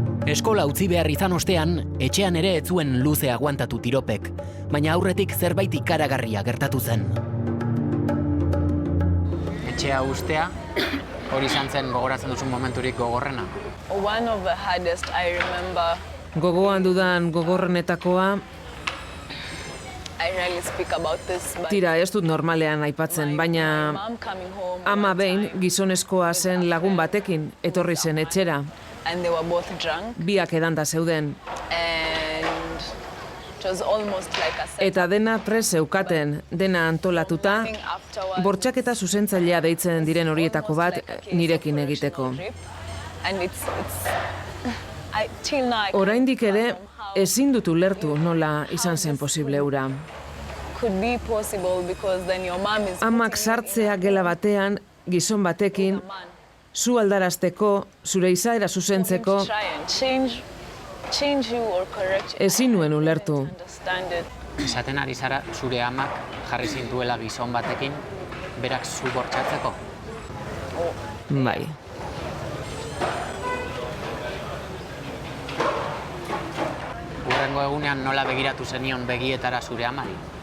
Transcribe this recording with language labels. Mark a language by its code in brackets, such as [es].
[eu] Eskola utzi behar izan ostean, etxean ere ez zuen luze aguantatu Tiropek, baina aurretik zerbait ikaragarria gertatu zen. Etxea ustea, hori izan zen gogoratzen duzun momenturik gogorrena? [en] One of the hardest, I remember. [eu] Gogoan dudan gogorrenetakoa, [en] I rarely speak about this, but [eu] tira ez dut normalean aipatzen, baina [en] mom coming home [eu] ama behin gizonezkoa zen lagun batekin etorri zen etxera. [en] and they were both drunk [eu] Biak edanda zeuden. [en] and it was almost like a set. [eu] Eta dena prest zeukaten, dena antolatuta, bortxaketa zuzentzailea deitzen diren horietako bat nirekin egiteko. [en] And till now I can't [eu] Oraindik ere, [en] fathom how [eu] ezin dut ulertu nola izan zen posible hura. [en] could be possible because then your mom is [eu] Amak sartzea gela batean, gizon batekin, zu aldarazteko, zure izaera zuzentzeko, [en] try and change you or correct you. [eu] ezin nuen ulertu. [en] Understand it. [eu] Esaten ari zara zure amak jarri zintuela gizon batekin, berak zu bortxatzeko? Bai. Hurrengo egunean nola begiratu zenion begietara zure amari?